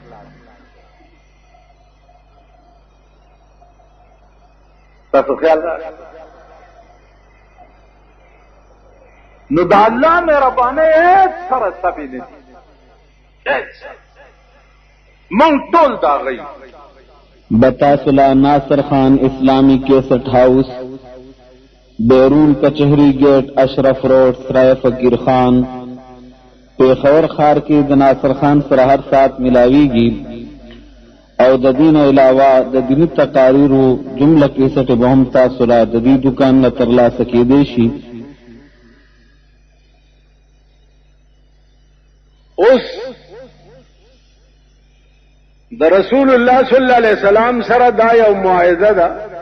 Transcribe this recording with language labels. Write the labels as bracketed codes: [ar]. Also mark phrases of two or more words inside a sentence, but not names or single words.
[ps] تاسو خیال راځي نو د الله مهربانۍ هیڅ سره سبې نه دي مونږ ټول دا غي بتاسلا ناصر خان اسلامی کیسٹ ہاؤس بیرون کچہری گیٹ اشرف روڈ سرائے فقیر خان پیښور خار کې د ناصر خان سره هر سات ملاویږي او د دین علاوه د دینی تقاریرو جمله کیسټ به هم تاسو را د دې دکان نه ترلاسه کېدی شي اوس د رسول الله صلی الله علیه وسلم سره دا یو موعظه ده